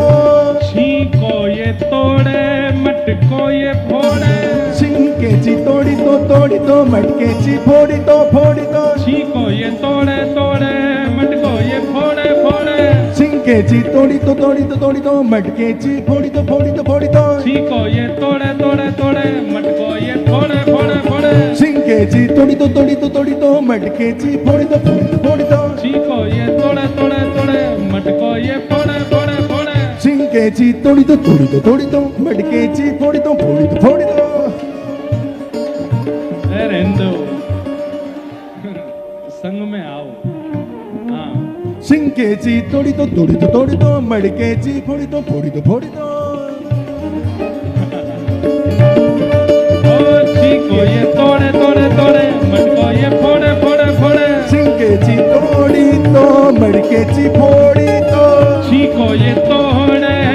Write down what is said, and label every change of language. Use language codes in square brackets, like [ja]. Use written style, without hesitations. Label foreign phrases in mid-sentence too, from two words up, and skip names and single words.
[hi] छीको ये तोड़े मटको ये फोड़े। [mr] शिंकेची तोडी तो मडकेची फोडी तो [hi] छीको ये तोड़े तोड़े मटको ये फोड़े फोड़े। [mr] शिंकेची तोडी तो मडकेची फोडी तो [hi] छीको ये तोड़े तोड़े तोड़े मटको ये फोड़े फोड़े फोड़े। [mr] शिंकेची तोडी तो मडकेची फोडी तो [hi] छीको ये तोड़े तोड़े तोड़े मटको ये फोड़े फोड़े फोड़े। [mr] शिंकेची तोडी तो मडकेची फोडी तो [hi] अरे हिंदू संग में आओ। हाँ [mr] शिंकेची तोडी तो मडकेची फोडी तो [hi] छीको ये तोड़े तोड़े तोड़े मटको ये फोड़े फोड़े फोड़े। [mr] शिंकेची तोडी तो मडकेची फोडी तो [hi] छीको ये तोड़े